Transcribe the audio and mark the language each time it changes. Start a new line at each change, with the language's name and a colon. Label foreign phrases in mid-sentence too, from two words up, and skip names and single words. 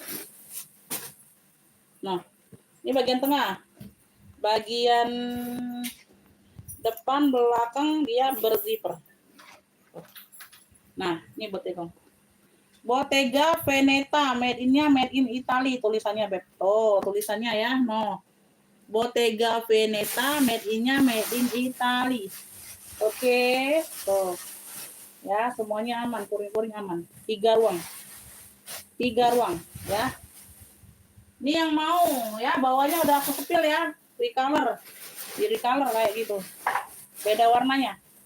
Indonesian: Nah, ini bagian tengah. Bagian depan belakang dia berzipper. Nah, ini Bottega. Bottega Veneta,
English: made in Italy
Indonesian: tulisannya, Beb. Oh, tulisannya ya. No. Bottega Veneta,
English: made in Italy.
Indonesian: Oke, tuh. Ya, semuanya aman, kuring-kuring aman. 3 ruang. 3 ruang, ya. Ini yang mau, ya, bawahnya udah aku sepil ya. Recolor. Di recolor kayak gitu. Beda warnanya.